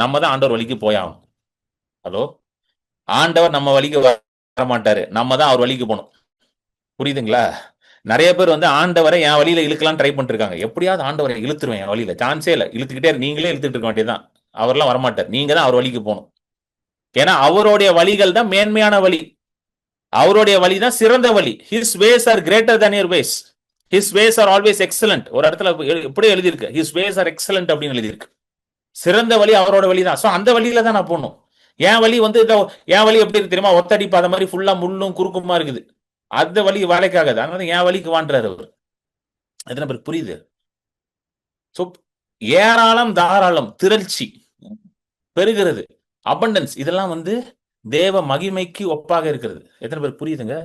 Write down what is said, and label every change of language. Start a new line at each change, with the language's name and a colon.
Tamil: நம்ம தான் ஆண்டவர் வழிக்கு போயாகணும். ஹலோ, ஆண்டவர் நம்ம வழிக்கு வர மாட்டாரு, நம்ம தான் அவர் வழிக்கு போகணும். புரியுதுங்களா? நிறைய பேர் வந்து ஆண்டவரை என் வழியில இழுக்கலாம் ட்ரை பண்ணிட்டு இருக்காங்க. எப்படியாவது ஆண்டவரை இழுத்துருவேன், என் வழியில சான்ஸே இல்லை, இழுத்துக்கிட்டே நீங்களே இழுத்துட்டு இருக்க வேண்டியதுதான். அவர்லாம் வரமாட்டார், நீங்க தான் அவர் வழிக்கு போகணும். ஏன்னா அவருடைய வழிகள் தான் மேன்மையான வழி, அவருடைய வழி தான் சிறந்த வழி.
English: His ways are greater than your ways, his ways are always excellent.
Tamil: ஒரு இடத்துல எப்படியே எழுதியிருக்கு,
English: his ways are excellent
Tamil: அப்படின்னு எழுதியிருக்கு. சிறந்த வழி அவரோட வழி தான். சோ அந்த வழியில தான் நான் போகணும். என் வழி வந்து என் வழி எப்படி இருக்கு தெரியுமா? ஒத்தடி பாத மாதிரி ஃபுல்லா முள்ளும் குறுக்குமா இருக்குது. அந்த வழி வேலைக்காகாது. அதனால என் வழிக்கு வாண்டுறாரு அவர். எத்தனை பேருக்கு புரியுது? சோ ஏராளம், தாராளம், திரட்சி, பெருகிறது, அபண்டன்ஸ், இதெல்லாம் வந்து தேவ மகிமைக்கு ஒப்பாக இருக்கிறது. எத்தனை பேருக்கு புரியுதுங்க?